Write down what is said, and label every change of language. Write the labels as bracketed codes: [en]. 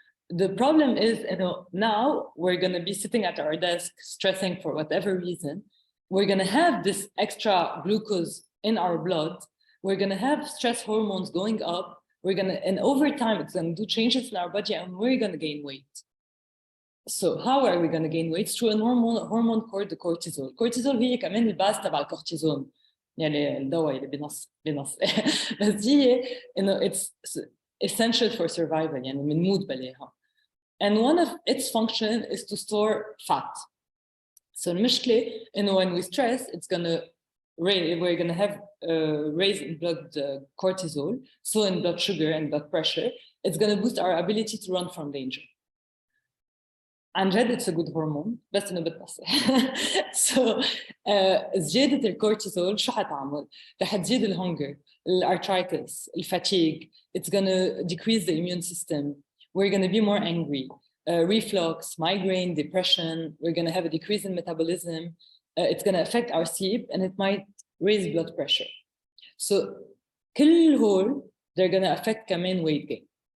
[en] The problem is, now we're going to be sitting at our desk, stressing for whatever reason. We're going to have this extra glucose in our blood. We're going to have stress hormones going up. And over time, it's going to do changes in our body, and we're going to gain weight. So how are we going to gain weight? Through a hormone called the cortisol. [ar] Cortisol هي كمان الباز تبع الكورتيزون. يعني الدواء اللي بنص بس هي [en] it's essential for survival. [ar] يعني بنموت بلاها. [en] And one of its function is to store fat. So المشكلة when we stress, we're going to have raise in blood cortisol, so in blood sugar and blood pressure. It's going to boost our ability to run from danger. [ar] عن جد [en] it's a good hormone [ar] بس إنه بتنصح. So زيادة الكورتيزول شو حتعمل؟ رح تزيد الهنجر, الارثرايتس, الفاتيج. [en] It's going to decrease the immune system. We're going to be more angry. Reflux, migraine, depression. We're going to have a decrease in metabolism. It's going to affect our sleep, and it might raise blood pressure. So [ar] كل هول [en] they're going to affect كمان weight gain.